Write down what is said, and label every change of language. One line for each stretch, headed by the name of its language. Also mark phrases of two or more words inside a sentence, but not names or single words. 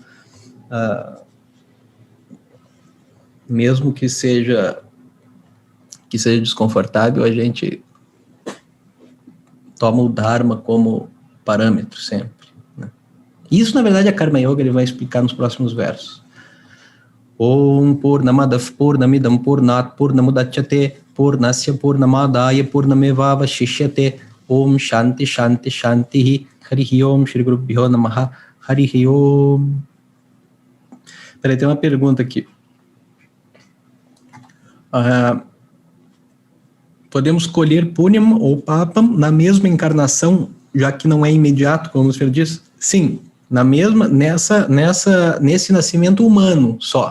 Portuguese: Mesmo que seja desconfortável, a gente toma o Dharma como parâmetro sempre, né? Isso, na verdade, a Karma Yoga ele vai explicar nos próximos versos.
Sanskrit: Om Purnamadav Purnamidam Purnat Purnamudachyate Purnasya Purnamadaya Purnameva Shishyate Om Shanti Shanti Shanti Harihi Om Shri Gurubhyo Namaha Harihi Om.
Portuguese: Peraí, tem uma pergunta aqui. Podemos colher Punyam ou Papam na mesma encarnação, já que não é imediato, como o senhor disse? Sim, nesse nascimento humano só.